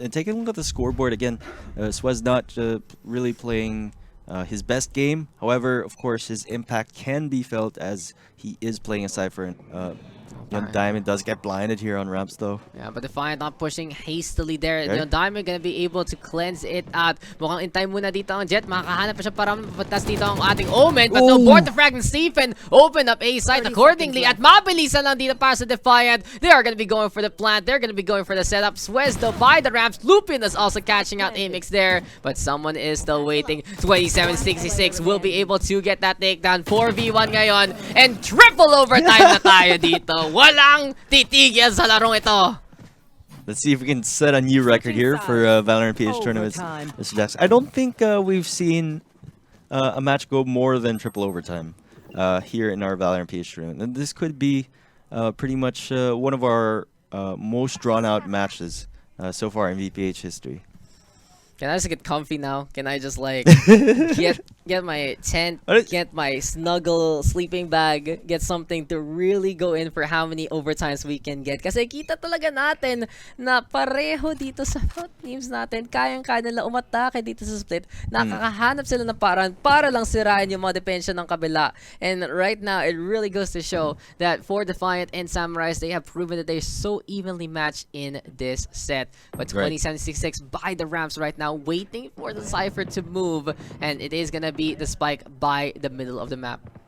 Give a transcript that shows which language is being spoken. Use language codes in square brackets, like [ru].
[en] And taking a look at the scoreboard again, Swez not really playing his best game. However, of course, his impact can be felt as he is playing a Cypher. Yondaime does get blinded here on ramps though. Yeah, but Defiant not pushing hastily there. Okay. Yondaime gonna be able to cleanse it out. [tl] Mukhang intay muna dito ang Jet. Makakahanap pa siya para mapatas dito ang ating Omen. [en] But no, Bort the Frag and Stephen open up A site accordingly. [tl] At mabilisan lang dito para sa Defiant. [en] They are gonna be going for the plant. They're gonna be going for the setup. Swez though by the ramps. Lupin is also catching out Amix there. But someone is still waiting. 2766 will be able to get that takedown. [tl] 4v1 ngayon. [en] And triple overtime [tl] na tayo dito. Walang titigil sa larong ito. [en] Let's see if we can set a new record here for Valorant PH tournaments. Mr. Daks. I don't think we've seen a match go more than triple overtime here in our Valorant PH tournament. And this could be pretty much one of our most drawn-out matches so far in VPH history. Can I just get comfy now? Can I just like get get my tent, Alright. get my snuggle sleeping bag, get something to really go in for how many overtimes we can get. [tl] Kasi kita talaga natin na pareho dito sa teams natin, kayang-kaya nila umatake dito sa split. Nakakahanap sila ng paraan para lang sirain yung mga depensa ng kabila. [en] And right now, it really goes to show that for Defiant and Samurice, they have proven that they're so evenly matched in this set. But 2076 by the ramps right now, waiting for the Cypher to move, and it is gonna be the spike by the middle of the map.